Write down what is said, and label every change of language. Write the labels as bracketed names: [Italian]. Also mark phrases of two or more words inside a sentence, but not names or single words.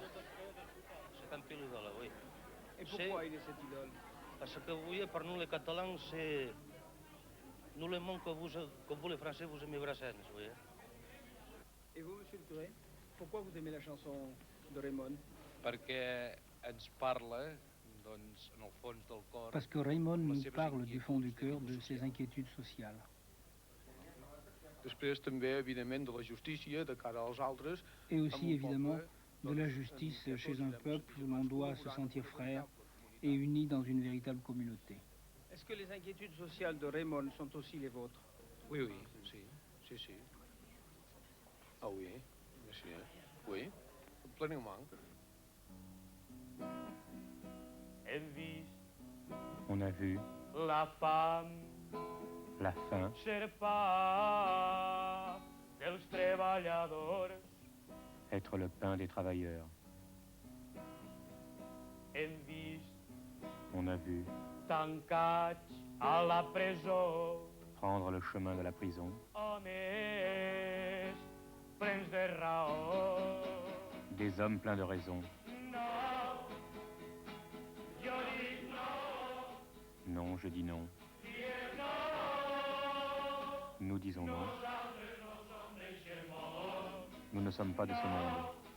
[French] C'est un peu l'idole, oui. Et pourquoi il est cette idole? Parce que vous voyez, pour nous les Catalans, c'est... Nous le monde que vous les Français, vous aimez Brassens, vous voyez. Et vous, monsieur le curé, pourquoi vous aimez la chanson de Raymond? [Catalan] Perquè ens parla, doncs, en el fons del cor... [French] Parce que Raymond nous parle du fond du cœur de ses inquiétudes sociales. [Catalan] Després també, évidemment, de la justícia de cara als altres. [French] Et aussi, évidemment, de la justice chez un peuple où l'on doit se sentir frère et uni dans une véritable communauté. Est-ce que les inquiétudes sociales de Raymond sont aussi les vôtres? Oui, oui, si. Ah oui, monsieur, oui, pleinement. On a vu [Catalan] la fam, [French] la faim, [Catalan] ser pa dels treballadors. [French] être le pain des travailleurs. [Catalan] Hem vist [French] On a vu [Catalan] tancats a la presó [French] prendre le chemin de la prison [Catalan] homes plens de raó. [French] des hommes pleins de raison. [Catalan] No, jo dic no, [French] Non, je dis non. [Catalan] diem no. [French] Nous disons non. [Catalan] Nosaltres no som d'eixe món. [French] Nous ne sommes pas de ce monde.